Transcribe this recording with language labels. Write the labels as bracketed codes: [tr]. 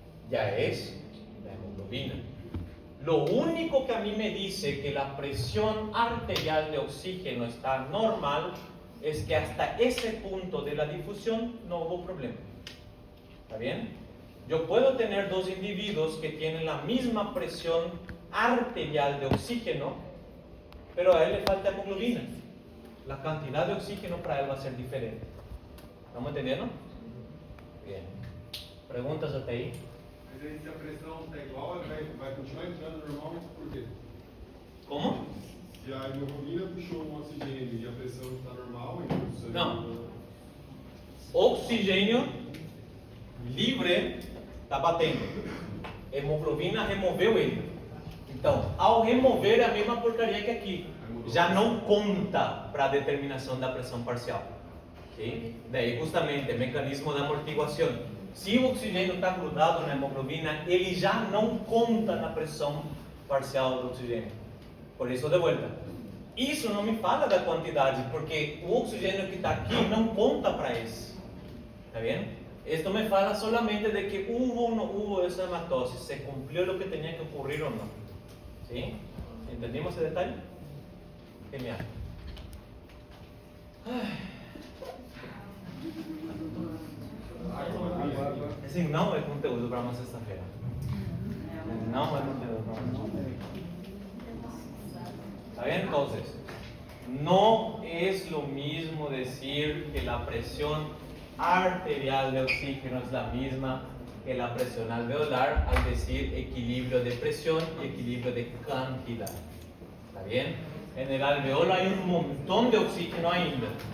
[es] Ya es la hemoglobina. Lo único que a mí me dice que la presión arterial de oxígeno está normal es que hasta ese punto de la difusión no hubo problema. ¿Está bien? Yo puedo tener 2 individuos que tienen la misma presión arterial de oxígeno, pero a él le falta hemoglobina. La cantidad de oxígeno para él va a ser diferente. ¿Estamos entendiendo? Bien. ¿Preguntas hasta ahí? [pt] Mas aí, se a pressão está igual, ele vai continuar entrando normal, por quê? [es] ¿Cómo? [pt] Se a hemoglobina puxou o oxigênio e a pressão está normal, então o sangue... Não. Oxigênio livre está batendo. Hemoglobina removeu ele. Então, ao remover é a mesma porcaria que aqui. Já não conta para a determinação da pressão parcial. [es] ¿Sí? [pt] Daí, justamente, mecanismo de amortiguação. Se o oxigênio está grudado na hemoglobina, ele já não conta na pressão parcial do oxigênio. Por isso, de volta. Isso não me fala da quantidade, porque o oxigênio que está aqui não conta para esse. [es] ¿Está bien? Esto me [pt] fala [es] solamente de que hubo o no hubo esa hematosis, se cumplió lo que tenía que ocurrir o no. ¿Sí? ¿Entendimos ese detalle? Genial. [pt] Esse não é conteúdo para uma sexta-feira. Não é conteúdo para uma sexta-feira. [es] ¿Está bien? Entonces, no es lo mismo decir que la presión arterial de oxígeno es la misma que la presión alveolar al decir equilibrio de presión y equilibrio de cantidad. ¿Está bien? En el alveolo hay un montón de oxígeno [pt] ainda.